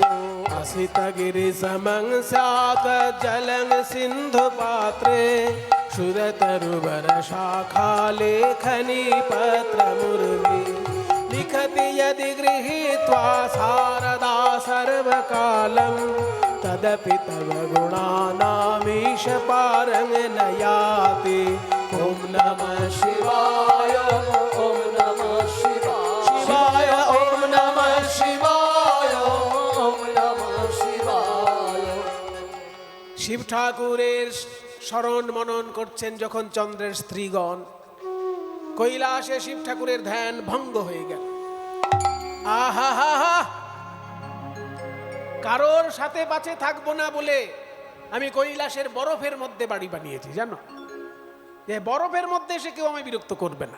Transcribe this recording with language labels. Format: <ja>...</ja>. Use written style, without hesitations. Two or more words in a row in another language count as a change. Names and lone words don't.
<sa>असितगिरिसमं स्यात् जलं सिन्धुपात्रे क्षुरतरुवरशाखालेखनी पत्रमुर्वी लिखति यदि गृहीत्वा शारदा सर्वकालं तदपि तव गुणानामीश पारं न याति ॐ नमः शिवाय ओम नमः शिवाय शिवाय ॐ नमः शिवाय ओम नमः शिवाय</sa> <bn>শিব ঠাকুরের স্মরণ মনন করছেন যখন চন্দ্রের স্ত্রীগণ কৈলাসে শিব ঠাকুরের ধ্যান ভঙ্গ হয়ে গেল। আহা হা হা, কারোর সাথে পাছে থাকবো না বলে আমি কৈলাসের বরফের মধ্যে বাড়ি বানিয়েছি, জানো, যে বরফের মধ্যে এসে কেউ আমায় বিরক্ত করবে না।</bn>